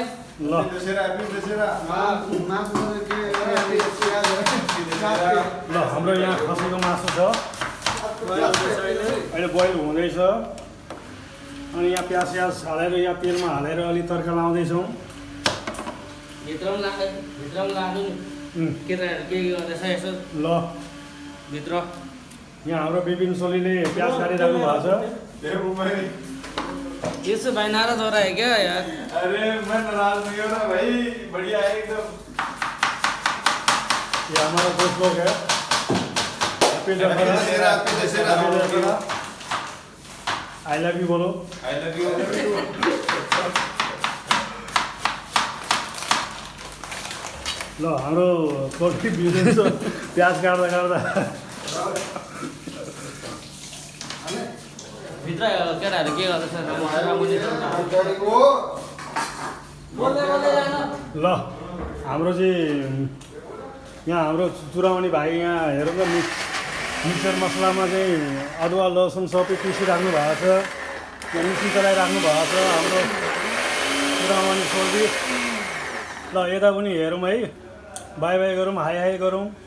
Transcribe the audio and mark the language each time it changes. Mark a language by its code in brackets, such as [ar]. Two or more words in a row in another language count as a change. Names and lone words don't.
[ne] ल ल हाम्रो यहाँ खसीको मासु छ अहिले बोइल हुँदैछ अनि यहाँ प्याज हालेर यहाँ तेलमा हालेर अलि तर्का लाउँदैछौँ भित्र लाग्नु केटाहरू के गर्दैछ यसो ल भित्र यहाँ हाम्रो विपिन सोलीले प्याज काटिराख्नु भएको छ [hi] यसो भाइ नाराज हो रहा है क्या यार अरे मैं नाराज नहीं हो रहा भाई बढ़िया है एकदम ये हमारा दोस्त लोग है हैप्पी दशहरा [en] I love you [hi] बोलो [en] I love you [ne] ल हाम्रो [en] poultry business [ne] प्याज काट्दा भित्र केटाहरू के गर्दैछ ल हाम्रो चाहिँ यहाँ हाम्रो चुराउने भाइ यहाँ हेरौँ न मिक्सर मसलामा चाहिँ अदुवा लसुन सबै पिसिराख्नु भएको छ यहाँ मिक्सी चलाइराख्नु भएको छ हाम्रो चुराउने सोल्टी ल यता पनि हेरौँ है [en] bye bye [ne] गरौँ [en] hi hi [ne] गरौँ